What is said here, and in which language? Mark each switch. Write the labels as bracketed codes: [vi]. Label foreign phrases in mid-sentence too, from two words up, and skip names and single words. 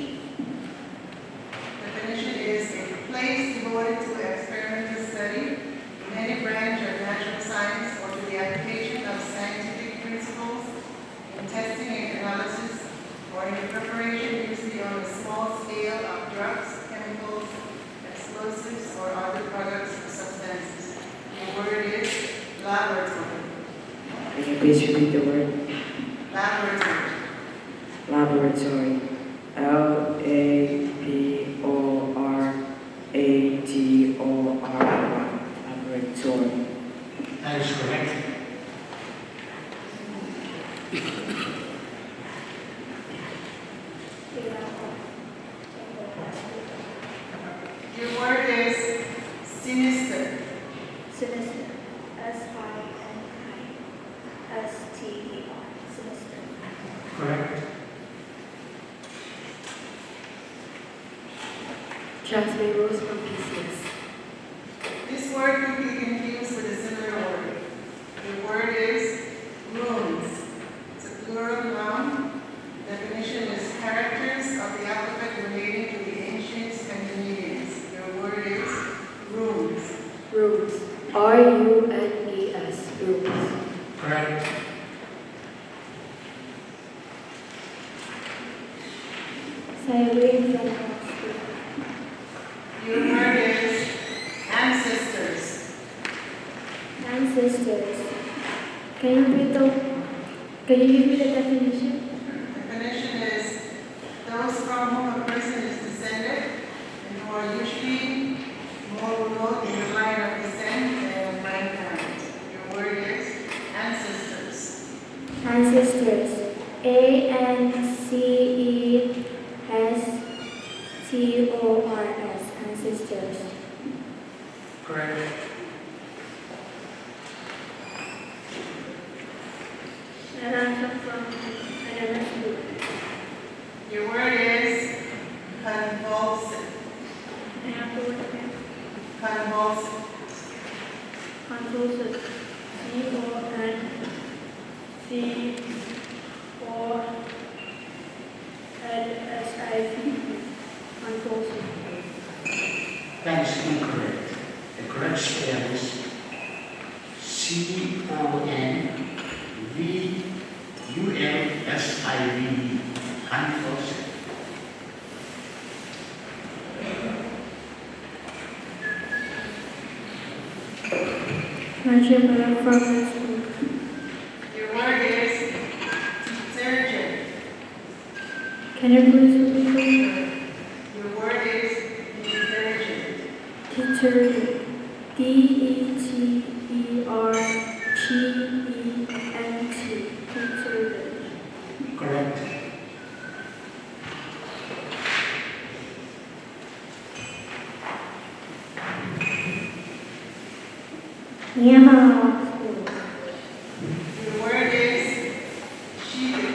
[en] Definition is a place devoted to experimental study in any branch of natural science or to the application of scientific principles in testing and analysis or in the preparation usually on a small scale of drugs, chemicals, explosives, or other products or substances. The word is laboratory. Can you please repeat the word? Laboratory. Laboratory. L-A-B-O-R-A-T-O-R-Y. Laboratory. That is correct. Your word is sinister. Sinister. S-I-N-I-S-T-E-R. Sinister. Correct. Jasmine Rose from PCS. This word could be confused with a similar word. The word is runes. It's a plural noun. Definition is characters of the alphabet relating to the ancient Scandinavians. The word is runes. Runes. R-U-N-E-S. Runes. Correct. Cyrene from Oxford. Your word is ancestors. Ancestors. Can you give me the definition? Definition is those from whom a person is descended and who are usually more remote in the line of descent than mankind. Your word is ancestors. Ancestors. A-N-C-E-S-T-O-R-S. Ancestors. Correct. Naranja from Ananas Book. Your word is convulsive. I have to look at Convulsive. convulsive. C-O-N-C-O-L-S-I-V. Convulsive. That is incorrect. The correct spell is C-O-N-V-U-L-S-I-V-E. Convulsive. Naranja from Ananas Book. Your word is detergent. Can you please repeat it? Your word is detergent. Detergent. D-E-T-E-R-G-E-N-T. Detergent. Correct. Yeah. Your word is sheathing.